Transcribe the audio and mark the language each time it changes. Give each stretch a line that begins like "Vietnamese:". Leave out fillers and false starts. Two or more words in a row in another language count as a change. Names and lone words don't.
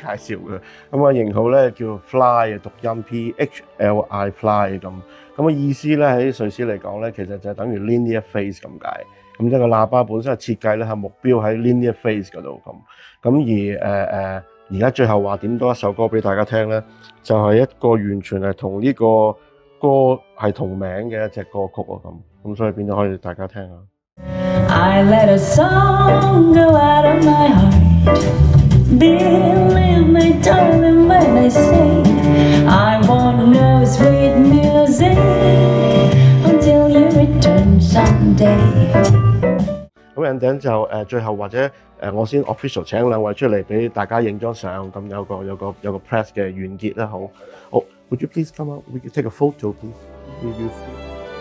Cantonese: 紹嘅。咁啊型號咧叫 Fly 嘅讀音 PHLI Fly 咁。咁嘅意思咧喺瑞士嚟講咧，其實就等於
English: linear phase
Cantonese: 咁解。咁即係個喇叭本身嘅設計咧係目標喺
English: linear phase
Cantonese: 嗰度咁。咁而家最後話點多一首歌俾大家聽咧，就係一個完全係同呢個歌係同名嘅一隻歌曲啊咁所以變咗可以大家聽下。
English: I let a song go out of my heart. Believe me, darling, when I say I want no sweet music until you return someday.
Cantonese: 咁人頂就最後或者我先 official 請兩位出嚟俾大家影張相，咁有個 press 嘅完結啦，好。
English: Would you please come out? We can take a photo, please.